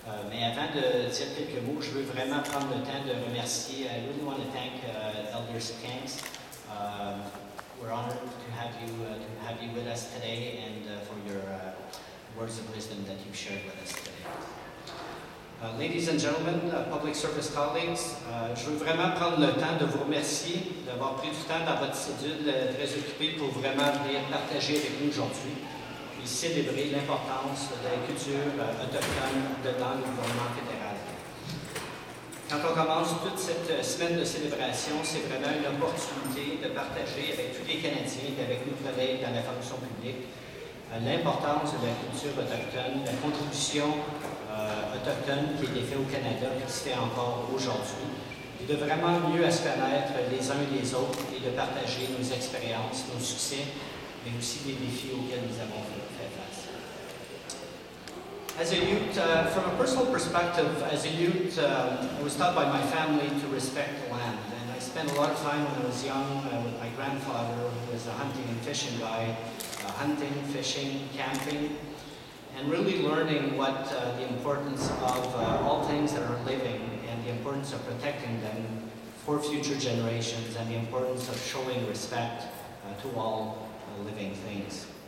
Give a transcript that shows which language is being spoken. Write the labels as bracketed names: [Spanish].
[French] Mais avant de dire quelques mots, je veux vraiment prendre le temps de remercier. [English] I really want to thank Elder Skanks. We're honored to have you with us today, and for your words of wisdom that you've shared with us today. Ladies and gentlemen, public service colleagues, [French] je veux vraiment prendre le temps de vous remercier d'avoir pris du temps dans votre cédule très occupée pour vraiment venir partager avec nous aujourd'hui et célébrer l'importance de la culture autochtone dans le gouvernement fédéral. Quand on commence toute cette semaine de célébration, c'est vraiment une opportunité de partager avec tous les Canadiens et avec nos collègues dans la fonction publique l'importance de la culture autochtone, la contribution autochtone qui a été faite au Canada et qui se fait encore aujourd'hui, et de vraiment mieux à se connaître les uns et les autres et de partager nos expériences, nos succès, mais aussi les défis auxquels nous avons fait face. [English] As a youth, from a personal perspective, as a youth, I was taught by my family to respect the land, and I spent a lot of time when I was young with my grandfather, who was a hunting and fishing guide, hunting, fishing, camping, and really learning what the importance of all things that are living and the importance of protecting them for future generations and the importance of showing respect to all living things.